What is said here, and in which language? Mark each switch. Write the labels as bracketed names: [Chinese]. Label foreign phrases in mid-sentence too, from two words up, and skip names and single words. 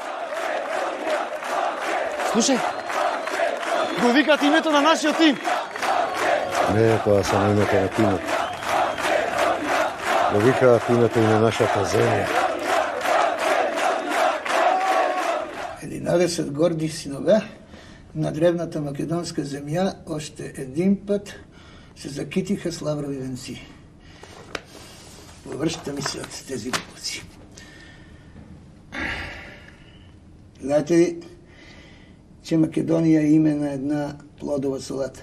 [Macedonian] Слушај, го викат името на нашиот тим. Не, тоа само името на тимот. Го викаат името и на нашата земја. [Bulgarian] 11 горди синове на древната македонска земја още един път се закитиха с лаврови венци. Повръща ми се от тези глупости. Знаете ли, че Македония е име на една плодова салата?